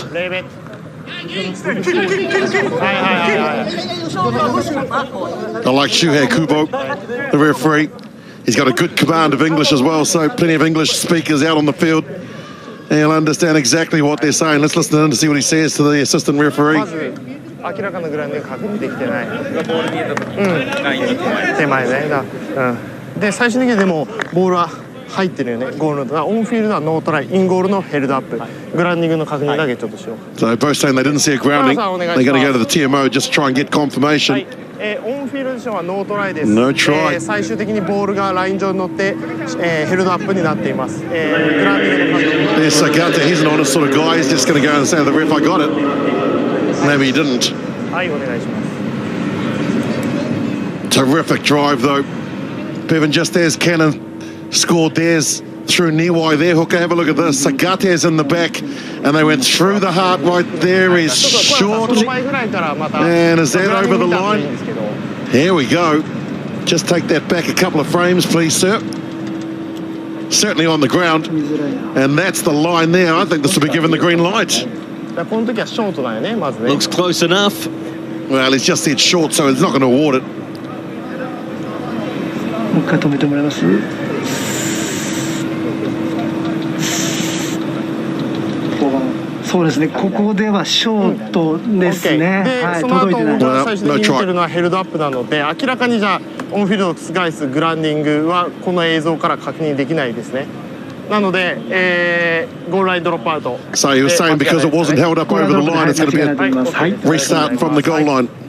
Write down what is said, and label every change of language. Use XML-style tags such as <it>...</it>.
<en>I like Shuhei Kubo, the referee. He's got a good command of English as well, so plenty of English speakers out on the field. And he'll understand exactly what they're saying. Let's listen to him to see what he says to the assistant referee.</en> <ja>明らかなグラウンディング確認できてない。手前ね。で最終的にでもボールは入ってるよね。ゴールのオンフィールドはノートライ、インゴールのヘルドアップ。グラウンディングの確認だけちょっとしよう。</ja> <en>So both saying they didn't see a grounding. They're going to go to the TMO just to try and get confirmation.</en> <ja>オンフィールドションはノートライです。</ja> <en>No try.</en> <ja>最終的にボールがライン上に乗って、ヘルドアップになっています。グラウンディングの確認。</ja> <en>There's Sagata. He's an honest sort of guy. He's just going to go and say to the ref, I got it. Maybe he didn't.</en> <ja>はいお願いします。</ja> <en>Terrific drive though. Bevan, just as Canon scored theirs through Niwai there. Hooker, have a look at this. Sagate's in the back and they went through the heart right there. He's short. And is that over the line? Here we go. Just take that back a couple of frames, please, sir. Certainly on the ground. And that's the line there. I think this will be given the green light. Looks close enough. Well, he's just said short, so he's not going to award it.</en> <ja>もう一回止めてもらいます。そうですね。ここではショートですね。はい、その後届いてない。僕が最終的に見てるのはヘルドアップなので、明らかにじゃあオンフィールドを覆すグラウンディングはこの映像から確認できないですね。なので、ゴールラインドロップアウト。</ja> <en>So he was saying because it wasn't held up over the line, it's going to be a restart from the goal line.</en>